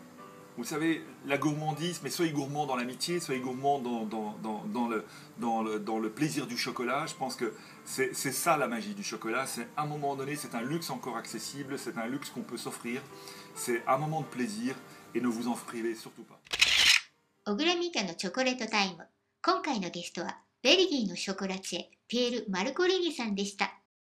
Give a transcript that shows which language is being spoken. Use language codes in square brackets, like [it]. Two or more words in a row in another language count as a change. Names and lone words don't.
[fr] Vous savez, la gourmandise, mais soyez gourmands dans l'amitié, soyez gourmands dans le plaisir du chocolat. Je pense que c'est ça la magie du chocolat. C'est à un moment donné, c'est un luxe encore accessible, c'est un luxe qu'on peut s'offrir. C'est un moment de plaisir et ne vous en privez surtout pas. [ja] 小倉美香のチョコレートタイム。今回のゲストはベルギーのショコラチェピエール・マルコリーニさんでした。